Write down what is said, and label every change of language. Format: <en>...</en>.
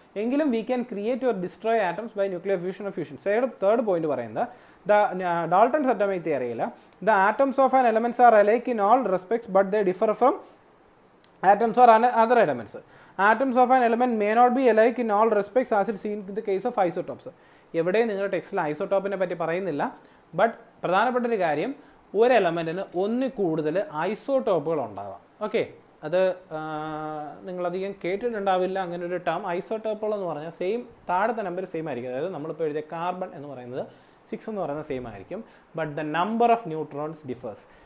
<en>എങ്കിലും we can create or destroy atoms by nuclear fusion. Third point പറയുന്നത്, Dalton's atomic തിയറിയിൽ the atoms of an elements are alike in all respects but they differ from atoms or other elements. Atoms of an element may not be alike in all respects as is seen in the case of isotopes.</en> <ml>എവിടെയും നിങ്ങളുടെ ടെക്സ്റ്റിൽ ഐസോട്ടോപ്പിനെ പറ്റി പറയുന്നില്ല. But പ്രധാനപ്പെട്ട ഒരു കാര്യം, ഒരു എലമെൻറ്റിന് ഒന്നിൽ കൂടുതൽ ഐസോട്ടോപ്പുകൾ ഉണ്ടാവാം. ഓക്കെ, അത് നിങ്ങളധികം കേട്ടിട്ടുണ്ടാവില്ല അങ്ങനെ ഒരു ടേം. ഐസോട്ടോപ്പുകൾ എന്ന് പറഞ്ഞാൽ താഴത്തെ നമ്പർ സെയിം ആയിരിക്കും. അതായത് നമ്മളിപ്പോൾ എഴുതിയ കാർബൺ എന്ന് പറയുന്നത് 6 എന്ന് പറയുന്നത് സെയിം ആയിരിക്കും.</ml> <en>But the number of neutrons differs.</en>